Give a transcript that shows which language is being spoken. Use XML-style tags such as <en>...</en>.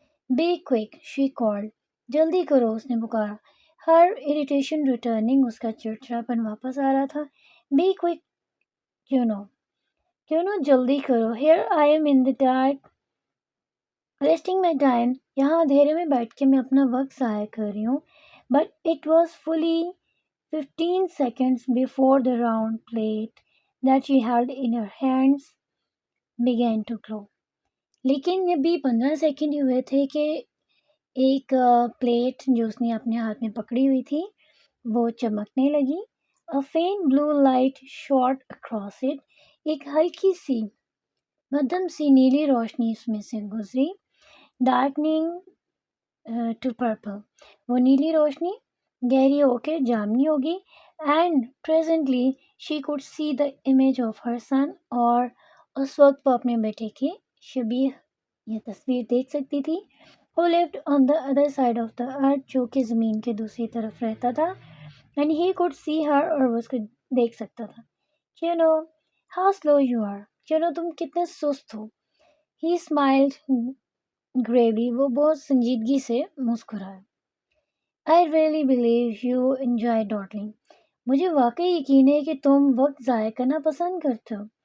<en>be quick, she called,</en> <ur>جلدی کرو، اس نے پکارا.</ur> <en>her irritation returning,</en> <ur>اس کا چڑچڑاپن واپس آ رہا تھا.</ur> <en>be quick,</en> <ur>جلدی کرو.</ur> <en>here I am in the dark wasting my time,</en> <ur>یہاں اندھیرے میں بیٹھ کے میں اپنا وقت ضائع کر رہی ہوں.</ur> <en>But it was fully 15 seconds before the round plate that she held in her hands began to glow.</en> <ur>لیکن یہ بھی 15 سیکنڈ ہی ہوئے تھے کہ ایک پلیٹ جو اس نے اپنے ہاتھ میں پکڑی ہوئی تھی وہ چمکنے لگی.</ur> <en>A faint blue light shot across it،</en> <ur>ایک ہلکی سی مدھم سی نیلی روشنی اس میں سے گزری.</ur> <en>Darkening to purple،</en> <ur>وہ نیلی روشنی گہری ہو کے جامنی ہوگی.</ur> <en>and presently she could see the image of her son،</en> <ur>اور اس وقت وہ اپنے بیٹے کی شبیہ یہ تصویر دیکھ سکتی تھی.</ur> <en>who lived on the other side of the earth،</en> <ur>جو کہ زمین کے دوسری طرف رہتا تھا.</ur> <en>and he could see her،</en> <ur>اور وہ اس کو دیکھ سکتا تھا.</ur> <en>how slow you are،</en> <ur>تم کتنے سست ہو.</ur> <en>he smiled gravely،</en> <ur>وہ بہت سنجیدگی سے مسکرایا.</ur> <en>I really believe you enjoy dawdling،</en> <ur>مجھے واقعی یقین ہے کہ تم وقت ضائع کرنا پسند کرتے ہو.</ur>